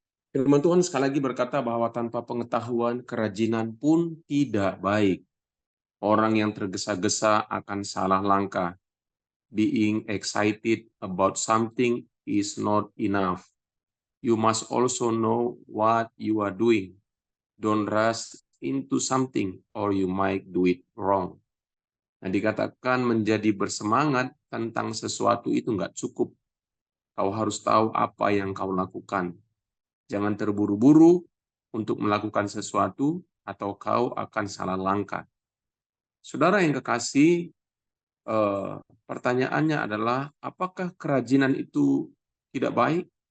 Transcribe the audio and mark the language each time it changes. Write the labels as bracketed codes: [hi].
[id] Firman Tuhan sekali lagi berkata bahwa tanpa pengetahuan, kerajinan pun tidak baik. Orang yang tergesa-gesa akan salah langkah. [en] Being excited about something is not enough. You must also know what you are doing. Don't rush into something or you might do it wrong. [id] Nah, dikatakan menjadi bersemangat tentang sesuatu itu nggak cukup. Kau harus tahu apa yang kau lakukan. Jangan terburu-buru untuk melakukan sesuatu atau kau akan salah langkah. Saudara yang kekasih, pertanyaannya adalah apakah kerajinan itu tidak baik?